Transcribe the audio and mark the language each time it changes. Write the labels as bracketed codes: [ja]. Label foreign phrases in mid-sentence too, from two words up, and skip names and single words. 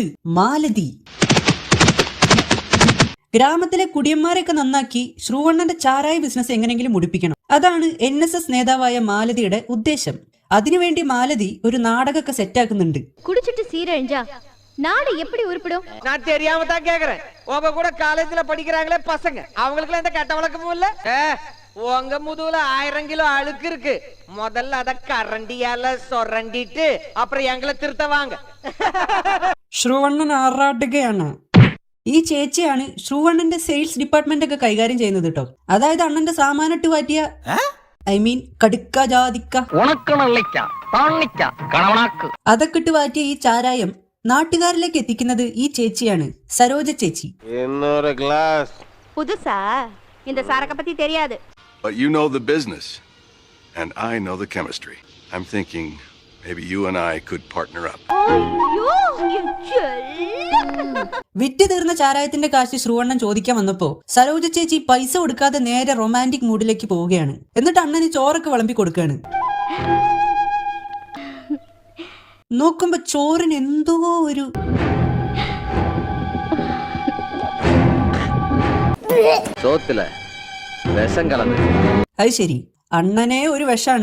[ml] മാലതി. ഗ്രാമത്തിലെ കുടിയന്മാരെയൊക്കെ നന്നാക്കി ശ്രു അണ്ണന്റെ ചാരായ ബിസിനസ് എങ്ങനെയെങ്കിലും മുടിപ്പിക്കണം. അതാണ് NSS നേതാവായ മാലതിയുടെ ഉദ്ദേശം. അതിനുവേണ്ടി മാലതി ഒരു നാടകമൊക്കെ സെറ്റാക്കുന്നുണ്ട്. [ta] குடிச்சிட்டு சீரழிஞ்சா நாடு எப்படி உருப்படும்? நான் தெரியாம தான் கேக்குறேன். உங்க கூட காலேஜ்ல படிக்கறாங்களே பசங்க, அவங்களுக்கு எந்த கெட்ட வழக்கமும் இல்ல. உங்க முதுகுல 1000 கிலோ அழுக்கு இருக்கு. முதல்ல அத கரண்டியால சொரண்டிட்டு அப்புறம் எங்களை திருத்த வாங்க. [ml] ശ്രു അണ്ണൻ ആറാടുകയാണ്. ഈ ചേച്ചിയാണ് ശ്രു അണ്ണന്റെ [en] sales department [ml] ഒക്കെ കൈകാര്യം ചെയ്യുന്നത് കേട്ടോ. അതായത് അണ്ണന്റെ സാമാനിട്ട് മാറ്റിയ കടുക്ക, ജാതിക്ക, അതൊക്കെ ഇട്ട് മാറ്റിയ ഈ ചാരായം നാട്ടുകാരിലേക്ക് എത്തിക്കുന്നത് ഈ ചേച്ചിയാണ്, സരോജ ചേച്ചി. [ta] புதுசா இந்த சரக்க பத்தி தெரியாது. [en] But you know the business and I know the chemistry. I'm thinking maybe you and I could partner up. [ta] ஐயோ [ml] വിറ്റ് തീർന്ന ചാരായത്തിന്റെ കാശ് ശ്രു അണ്ണൻ ചോദിക്കാൻ വന്നപ്പോ സരോജ ചേച്ചി പൈസ കൊടുക്കാതെ നേരെ [en] romantic moodilekku [ml] പോവുകയാണ്. എന്നിട്ട് അണ്ണന് ചോറൊക്കെ വിളമ്പി കൊടുക്കുകയാണ്. നോക്കുമ്പോ ചോറിന് എന്തോ ഒരു അത് ശരി, അണ്ണനെ ഒരു വിഷാണ്.